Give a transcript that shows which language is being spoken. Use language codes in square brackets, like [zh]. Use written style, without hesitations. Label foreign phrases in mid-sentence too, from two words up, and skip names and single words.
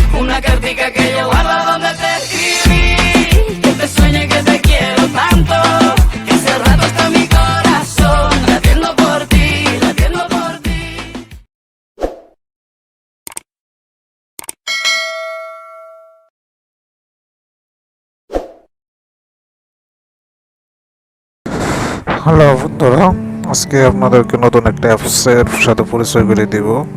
[es] una cartica que yo guardo donde te escribí, que te sueñe que te quiero tanto, que hace rato está mi corazón latiendo por ti, latiendo por ti. [bn] হ্যালো বন্ধুরা, আজকে আপনাদেরকে নতুন একটা অ্যাপসের সাথে পরিচয় করে দিব।